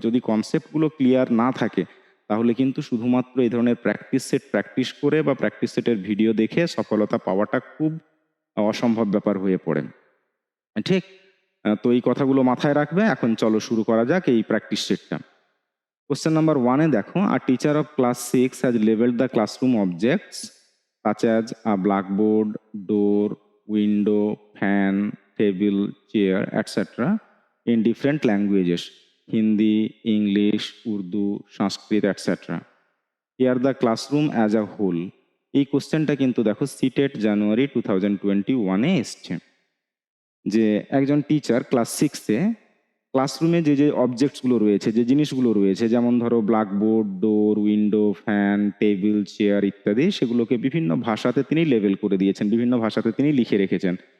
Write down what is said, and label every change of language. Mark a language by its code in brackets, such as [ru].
[bn] যদি কনসেপ্টগুলো ক্লিয়ার না থাকে তাহলে কিন্তু শুধুমাত্র এই ধরনের প্র্যাকটিস সেট প্র্যাকটিস করে বা প্র্যাকটিস সেটের ভিডিও দেখে সফলতা পাওয়াটা খুব অসম্ভব ব্যাপার হয়ে পড়ে। ঠিক? তো এই কথাগুলো মাথায় রাখবে। এখন চলো শুরু করা যাক এই প্র্যাকটিস সেটটা। [en] Question number 1 [bn] দেখো, [en] a teacher of class 6 has labeled the classroom objects such as a blackboard, door, window, fan, table, chair, etc. in different languages: Hindi, English, Urdu, Sanskrit, etc. Here the classroom as a whole. [bn] এই কোশ্চেনটা কিন্তু দেখো CTET জানুয়ারি 2021 এসছে। যে একজন teacher class 6-এ ক্লাসরুমে যে অবজেক্টসগুলো রয়েছে, যে জিনিসগুলো রয়েছে, যেমন ধরো ব্ল্যাকবোর্ড, ডোর, উইন্ডো, ফ্যান, টেবিল, চেয়ার ইত্যাদি, সেগুলোকে বিভিন্ন ভাষাতে তিনি লেবেল করে দিয়েছেন, বিভিন্ন ভাষাতে তিনি লিখে রেখেছেন।